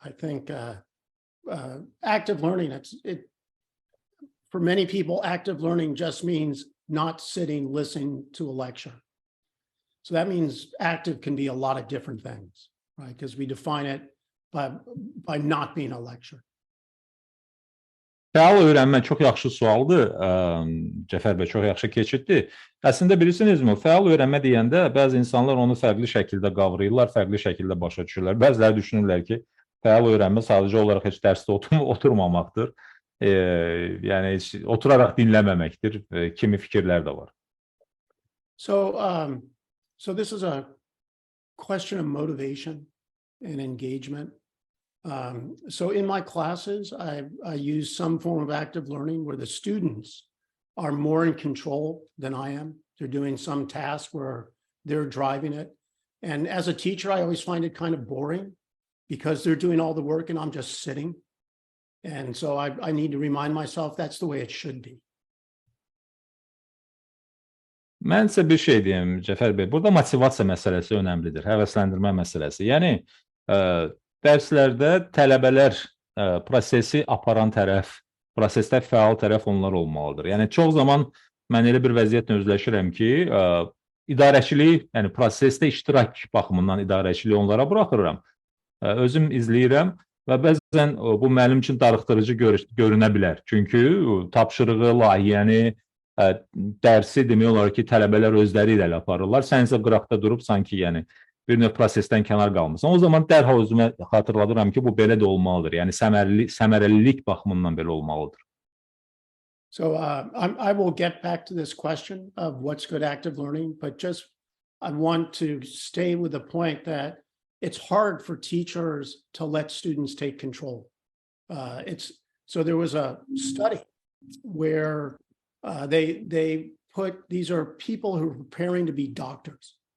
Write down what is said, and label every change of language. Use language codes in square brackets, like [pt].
[en] I think active learning, for many people, active learning just means not sitting, listening to a lecture. So that means active can be a lot of different things, right? Because we define it by not being a lecture. [az] Fəal öyrənmə çox yaxşı sualdır, Cəfər bəy, çox yaxşı keçiddir. Əslində bilirsinizmi, fəal öyrənmə deyəndə bəzi insanlar onu fərqli şəkildə qavrayırlar, fərqli şəkildə başa düşürlər. Bəziləri düşünürlər ki, fəal öyrənmə sadəcə olaraq heç dərsdə oturmamaqdır, yəni heç oturaraq dinləməməkdir, kimi fikirlər də var. [en] So this is a question of motivation and engagement. So in my classes, I use some form of active learning where the students are more in control than I am. They're doing some task where they're driving it. And as a teacher, I always find it kind of boring because they're doing all the work and I'm just sitting. And so I need to remind myself that's the way it should be. [az] Mən sizə bir şey deyim, Cəfər bəy. Burada motivasiya məsələsi önəmlidir, həvəsləndirmə məsələsi. Yəni, dərslərdə tələbələr prosesi aparan tərəf, prosesdə fəal tərəf onlar olmalıdır. Yəni, çox zaman mən elə bir vəziyyətlə üzləşirəm ki, idarəçiliyi, yəni prosesdə iştirak baxımından idarəçiliyi onlara buraxıram. Özüm izləyirəm və bəzən bu mənim üçün darıxdırıcı görünə bilər. Çünki tapşırığı, layihəni, dərsi demək olar ki, tələbələr özləri ilə aparırlar. Sən isə qıraqda durub sanki yəni bir növ prosesdən kənar qalmısan. O zaman dərhal özümə xatırladıram ki, bu belə də olmalıdır. Yəni səmərəlilik baxımından belə olmalıdır. [en] So I will get back to this question of what's good active learning, but just I want to stay with the point that it's hard for teachers to let students take control. So there was a study where they put, these are people who are preparing to be doctors.